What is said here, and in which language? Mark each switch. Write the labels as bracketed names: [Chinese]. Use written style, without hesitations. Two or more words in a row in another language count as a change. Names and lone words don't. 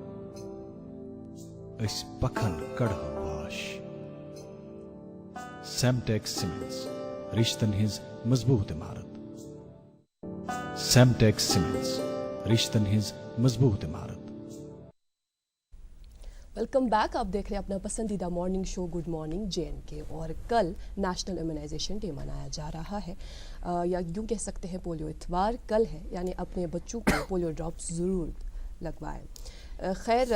[Kashmiri] أسۍ پکھن کڑہو واش سیمٹیک سیمنٹس رِشتن ہٕنٛز مضبوٗط عمارت سیمٹیک سیمنٹس رِشتن ہٕنٛز مضبوٗط عمارت [English] welcome back [Urdu] آپ دیکھ رہے ہیں اپنا پسندیدہ [English] morning show good morning [Urdu] JNK اور کل [English] national immunization day [Urdu] منایا جا رہا ہے یا یوں کہہ سکتے ہیں پولیو اتوار کل ہے یعنی اپنے بچوں کو [English] polio drops [Urdu] ضرور لگوائیں خیر